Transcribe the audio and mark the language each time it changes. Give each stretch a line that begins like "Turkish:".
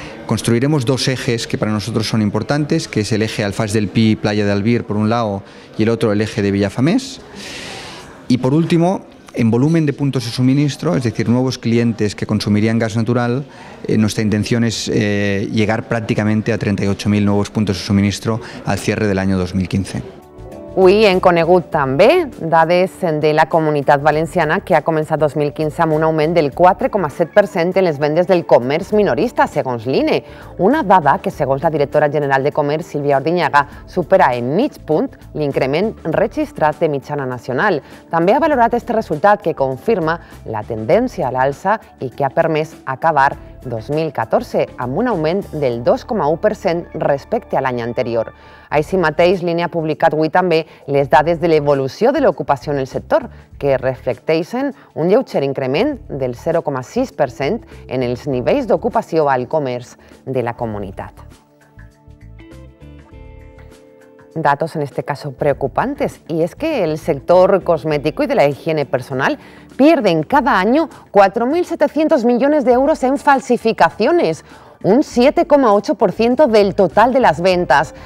Spanish: Construiremos 2 ejes que para nosotros son importantes, que es el eje Alfás del Pi, Playa de Albir, por un lado, y el otro el eje de Villafamés. Y por último, en volumen de puntos de suministro, es decir, nuevos clientes que consumirían gas natural, nuestra intención es llegar prácticamente a 38.000 nuevos puntos de suministro al cierre del año 2015.
Catalan: Avui en conegut també dades de la Comunitat Valenciana, que ha començat 2015 amb un augment del 4,7% en les vendes del comerç minorista, segons l'INE. Una dada que, segons la directora general de Comerç, Sílvia Ordiñaga, supera en mig punt l'increment registrat de mitjana nacional. També ha valorat este resultat, que confirma la tendència a l'alça i que ha permès acabar 2014, amb un augment del 2,1% respecte a l'any anterior. Així mateix, l'INE ha publicat avui també les dades de l'evolució de l'ocupació en el sector, que reflecteixen un lleuger increment del 0,6% en els nivells d'ocupació al comerç de la comunitat.
Spanish: Datos en este caso preocupantes, y es que el sector cosmético y de la higiene personal pierden cada año 4.700 millones de euros en falsificaciones, un 7,8% del total de las ventas.